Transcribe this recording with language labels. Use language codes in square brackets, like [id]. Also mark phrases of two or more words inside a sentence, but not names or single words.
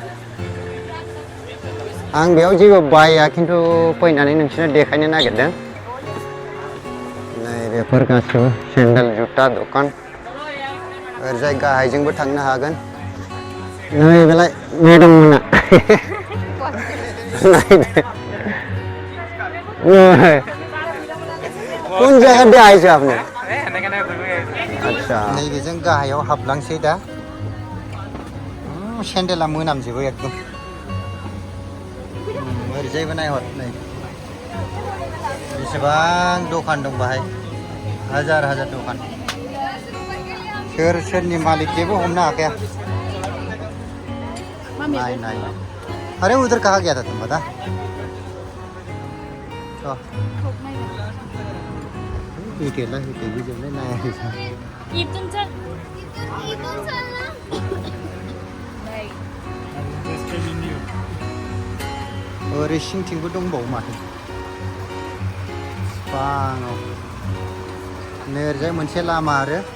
[brx] आं बेयाव जेबो बाया खिन्थु फैनानै नोंसोरनो देखायनो नागिरदों नै बेफोर गासिबो सेन्देल जुथा दखान ओरैजाय गाहायजोंबो थांनो हागोन नै बेलाय मेडाम मोना [hi] नायदो कौन जगह पे आए थे आपने अच्छा [brx] नैबेजों गाहायाव हाबलांसै दा सेन्देला मोनामजोबो एकदम ओरैजायबो नायहर नै बेसेबां दखान दं बाहाय हाजार हाजार दखान सोर सोरनि मालिक जेबो हमनो हाखाया नाय नाय [hi] अरे उधर कहाँ गया था तुम बता [brx] हिटेला हिटेबो जोबनाय नायाखै ओरै सिंथिंबो दंबावो माथो बाङाव नै ओरैजाय मोनसे लामा आरो